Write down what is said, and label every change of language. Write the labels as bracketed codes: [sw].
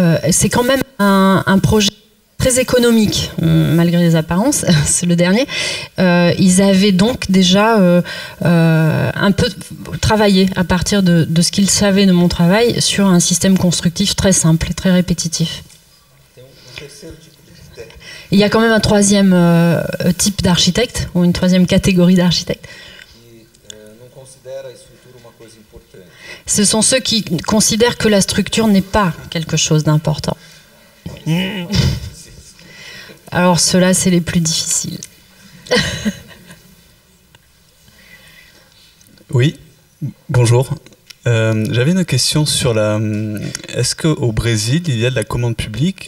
[fr] c'est quand même un projet très économique, malgré les apparences, c'est le dernier. Ils avaient donc déjà un peu travaillé à partir de ce qu'ils savaient de mon travail sur un système constructif très simple et très répétitif. [pt] Tem terceiro tipo de arquiteto, [fr] Il y a quand même un troisième type d'architecte, ou une troisième catégorie d'architectes. [pt] que não considera a estrutura uma coisa importante. [fr] Ce sont ceux qui considèrent que la structure n'est pas quelque chose d'important. Alors ceux-là, c'est les plus difficiles. Oui, bonjour. J'avais une question sur la... Est-ce qu'au Brésil, il y a de la commande publique?